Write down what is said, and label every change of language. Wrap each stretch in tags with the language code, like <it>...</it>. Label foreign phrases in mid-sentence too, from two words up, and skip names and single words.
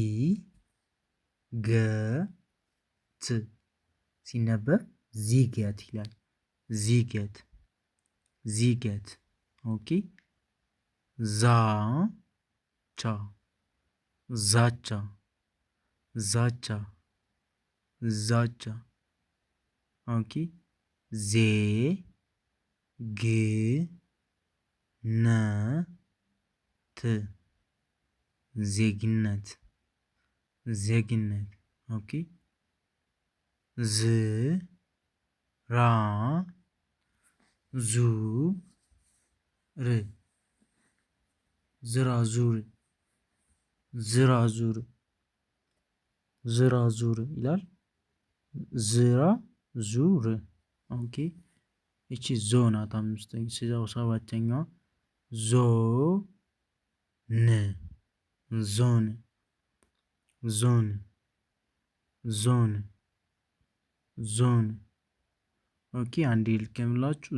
<am>ገ ት ሲነበብ ዚገት ይላል። ዚገት ዚገት ኦኬ ዛ ቻ ዛቻ ዛቻ ዛቻ ኦኬ ዜ ግ ነ ት ዜግነት ዜግነት ኦኬ ዝ ራ ዙ ር ዝራዙር ዝራዙር ዝራዙር ይላል። ዝራ ዙር ኦኬ እቺ ዞ ናት። አምስተኛ ሲዛው ሰባተኛዋ ዞ ን ዞን ዞን ዞን ዞን ኦኬ አንዴ ልከምላችሁ</am>